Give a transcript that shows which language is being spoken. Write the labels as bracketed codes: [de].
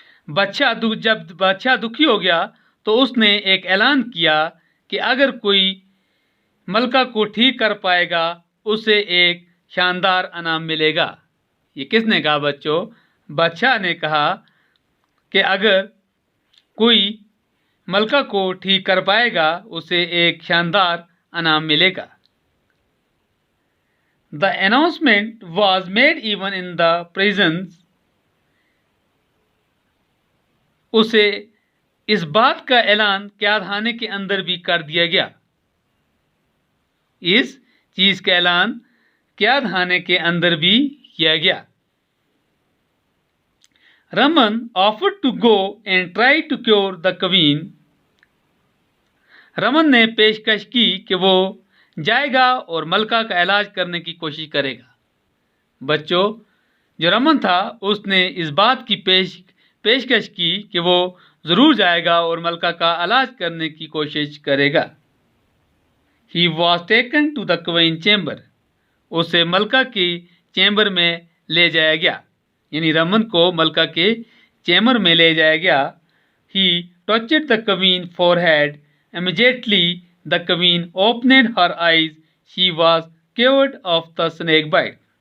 [hi] जब बादशाह दुखी हो गया तो उसने एक ऐलान किया कि अगर कोई मलका को ठीक कर पाएगा उसे एक शानदार इनाम मिलेगा. ये किसने कहा बच्चों? बादशाह ने कहा कि अगर कोई मलका को ठीक कर पाएगा उसे एक शानदार इनाम मिलेगा. [en] The announcement was made even in the prisons. [hi] उसे इस बात का ऐलान कैदखाने के अंदर भी कर दिया गया. इस चीज का ऐलान कैदखाने के अंदर भी किया गया. [en] Raman offered to go and try to cure the queen. [hi] Raman ने पेशकश की कि वो जाएगा और मलका का इलाज करने की कोशिश करेगा. बच्चों, जो रमन था उसने इस बात की पेशकश की कि वो ज़रूर जाएगा और मलका का इलाज करने की कोशिश करेगा. [en] He was taken to the queen chamber. [hi] उसे मलका की चैम्बर में ले जाया गया. यानी रमन को मलका के चैम्बर में ले जाया गया. [en] He touched the queen forehead. Immediately the queen opened her eyes. She was cured of the snake bite.